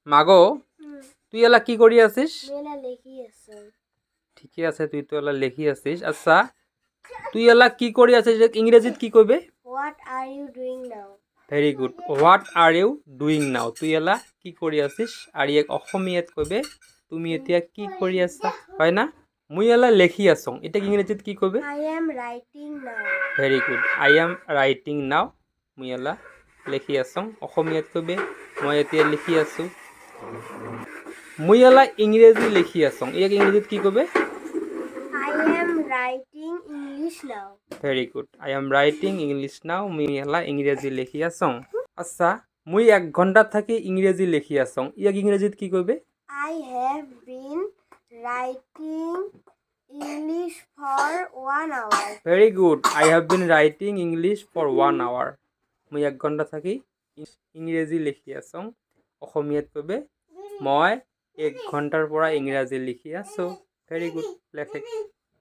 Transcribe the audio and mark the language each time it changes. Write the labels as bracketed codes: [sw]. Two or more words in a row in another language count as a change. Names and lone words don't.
[rkt] মাগো তুই এলা কি কৰি আছিস? মেলা লেখি আছো। ঠিকে আছে, তুই তো এলা লেখি আছিস। আচ্ছা তুই এলা কি কৰি আছিস ইংরেজিত কি কইবে? [en] What are you doing now? Very good. What are you doing now? [rkt] তুই এলা কি কৰি আছিস? আর ইয়াক অসমীয়াত কইবে [as] তুমি এতিয়া কি কৰি আছা, [rkt] হয় না? মুই এলা লেখি আছং, এটা ইংরেজিত কি কইবে? [en] I am writing now. Very good. I am writing now. [rkt] মুই এলা লেখি আছং, অসমীয়াত কইবে [as] মই এতিয়া লিখি আছো। [rkt] মুই এলা ইংরেজি লিখি আছং, ইয়াক ইংরেজিত কি কইবে? [en] I am writing English now. Very good. I am writing English now. [rkt] মুই এলা ইংরেজি লিখি আছং। আচ্ছা মুই 1 ঘন্টা থাকি ইংরেজি লিখি আছং, ইয়াক ইংরেজিত কি কইবে? [en] I have been writing English for 1 hour. Very good. I have been writing English for 1 hour. [rkt] মুই 1 ঘন্টা থাকি ইংরেজি লিখি আছং, অসমীয়াত কইবে [as] মই 1 ঘন্টাৰ পৰা ইংৰাজী লিখি আছো। [rkt] ভেরি গুড। লেখে।